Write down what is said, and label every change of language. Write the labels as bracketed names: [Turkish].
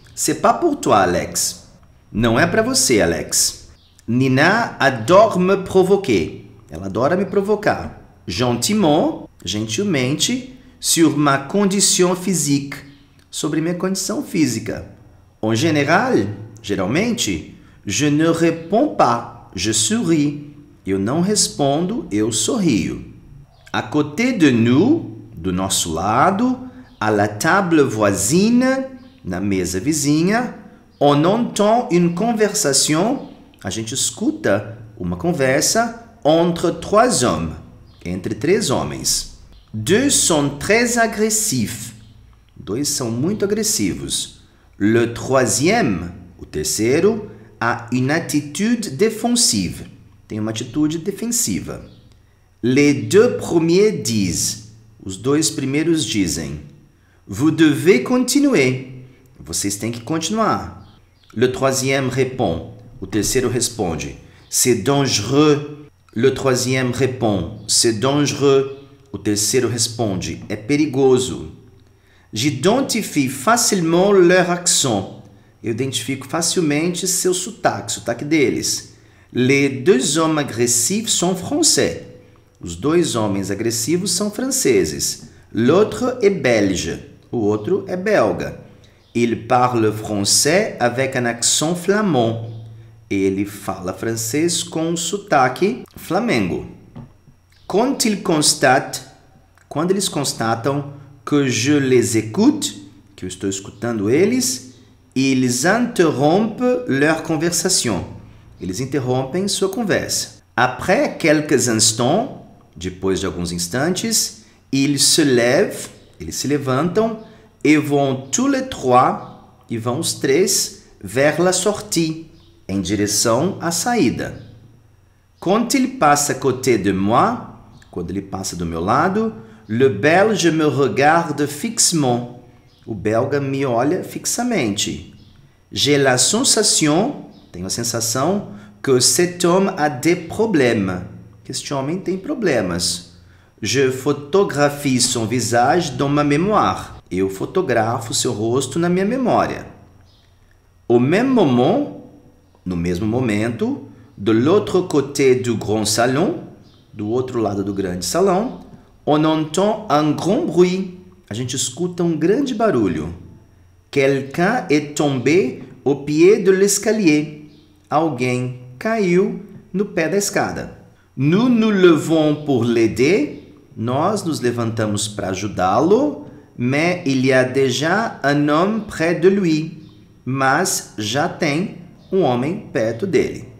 [French] C'est pas pour toi, Alex. [Portuguese] Não é para você, Alex. [French] Nina adore me provoquer. [Portuguese] Ela adora me provocar. Gentilmente, [French] sur ma condition physique. [Portuguese] Sobre minha condição física. [French] En général, [Portuguese] geralmente, [French] je ne réponds pas, je souris. [Portuguese] Eu não respondo, eu sorrio. [French] À côté de nous, [Portuguese] do nosso lado, [French] à la table voisine, [Portuguese] na mesa vizinha, [French] on entend une conversation, [Portuguese] a gente escuta uma conversa [French] entre trois hommes, [Portuguese] entre três homens. [French] Deux sont très agressifs. [Portuguese] Dois são muito agressivos. [French] Le troisième, [Portuguese] o terceiro, [French] a une attitude défensive. [Portuguese] Tem uma atitude defensiva. [French] Les deux premiers disent. [Portuguese] Os dois primeiros dizem. [French] Vous devez continuer. [Portuguese] Vocês têm que continuar. [French] Le troisième répond. [Portuguese] O terceiro responde. [French] C'est dangereux. Le troisième répond. C'est dangereux. [Portuguese] O terceiro responde. É perigoso. [French] J'identifie facilement leur accent. [Portuguese] Eu identifico facilmente seu sotaque deles. [French] Les deux hommes agressifs sont français. [Portuguese] Os dois homens agressivos são franceses. [French] L'autre est belge. [Portuguese] O outro é belga. [French] Il parle français avec un accent flamand. [Portuguese] Ele fala francês com um sotaque flamengo. [French] Quand ils constatent, [Portuguese] quando eles constatam [French] que je les écoute, [Portuguese] que eu estou escutando eles, [French] ils interrompent leur conversation. [Portuguese] Eles interrompem sua conversa. [French] Après quelques instants, [Portuguese] depois de alguns instantes, [French] ils se lèvent, [Portuguese] eles se levantam, [French] et vont tous les trois, [Portuguese] e vão os três, [French] vers la sortie, [Portuguese] em direção à saída. [French] Quand il passe à côté de moi, [Portuguese] quando ele passa do meu lado, [French] le belge me regarde fixement. [Portuguese] O belga me olha fixamente. [French] J'ai la sensation, [Portuguese] tenho a sensação, [French] que cet homme a des problèmes. [Portuguese] Que este homem tem problemas. [French] Je photographie son visage dans ma mémoire. [Portuguese] Eu fotografo seu rosto na minha memória. [French] Au même moment, [Portuguese] no mesmo momento, [French] de l'autre côté du grand salon, [Portuguese] do outro lado do grande salão, [French] on entend un grand bruit. [Portuguese] A gente escuta um grande barulho. [French] Quelqu'un est tombé au pied de l'escalier. [Portuguese] Alguém caiu no pé da escada. [French] Nous nous levons pour l'aider. [Portuguese] Nós nos levantamos para ajudá-lo, [French] mais il y a déjà un homme près de lui. [Portuguese] Mas já tem um homem perto dele.